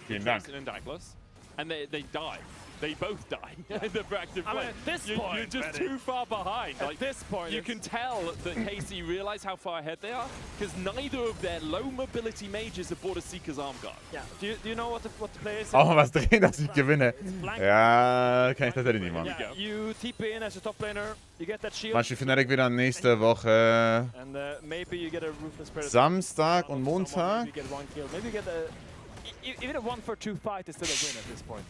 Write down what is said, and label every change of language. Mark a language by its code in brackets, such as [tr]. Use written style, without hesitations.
[de] Vielen Dank. [en] And they die. They both die in the proactive play. I mean, at this point, you're just too far behind. At this point, you can tell that KC realize how far ahead they are because neither of their low mobility mages have bought a Seeker's arm guard. Yeah. Do you know what the play is? [de] Auch mal was drehen, dass ich gewinne. Ja, kann ich tatsächlich nicht machen. [en] Yeah, you TP in as a top laner, you get that shield. [de] Manche Fnatic wieder nächste Woche. [en] And maybe you get a Ruthless Predator. [de] Samstag und Montag. [en] Maybe you get 1 kill. Maybe you get a even a 1-for-2 fight is still a win at this point.